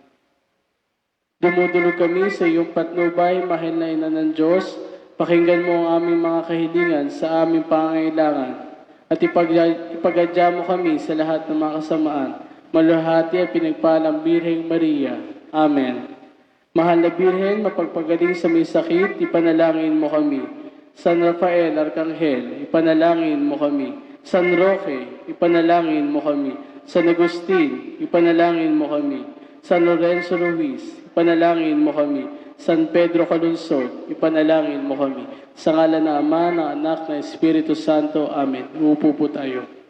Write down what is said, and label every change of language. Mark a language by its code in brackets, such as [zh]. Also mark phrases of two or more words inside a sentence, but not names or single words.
[tl] Dumudulog kami sa iyong patnubay, mahal na Ina ng Diyos. Pakinggan mo ang aming mga kahilingan sa aming pangangailangan at ipagadya mo kami sa lahat ng mga kasamaan. Maluhati at pinagpalang Birheng Maria. Amen. Mahal na Birhen, mapagpagaling sa may sakit, ipanalangin mo kami. San Rafael, Arkanghel, ipanalangin mo kami. San Roque, ipanalangin mo kami. San Agustin, ipanalangin mo kami. San Lorenzo Ruiz, ipanalangin mo kami. San Pedro Calunsod, ipanalangin mo kami. Sa ngalan ng Ama, ng Anak, ng Espiritu Santo. Amen. Uupo po tayo.